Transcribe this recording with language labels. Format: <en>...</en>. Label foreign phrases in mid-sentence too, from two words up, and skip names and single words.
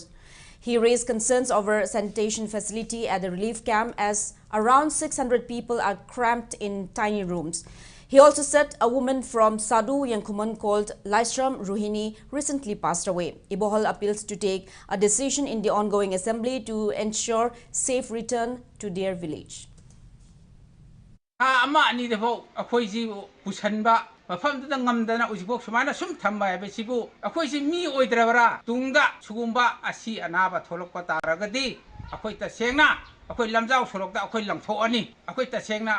<en>He raised concerns over sanitation facility at the relief camp as around 600 people are cramped in tiny rooms. He also said a woman from Sadu Yankuman called Laishram Ruhini recently passed away. Ibohol appeals to take a decision in the ongoing assembly to ensure safe return to their village.</en> <mni>Mafamda ngamdana ujibok sumana sum thamba ebesibu akoi si mi oidrabra tungda sugumba asi anaba tholokpa taragadi akoi ta sengna akoi lamjau sorokda akoi langthoani akoi ta sengna</mni>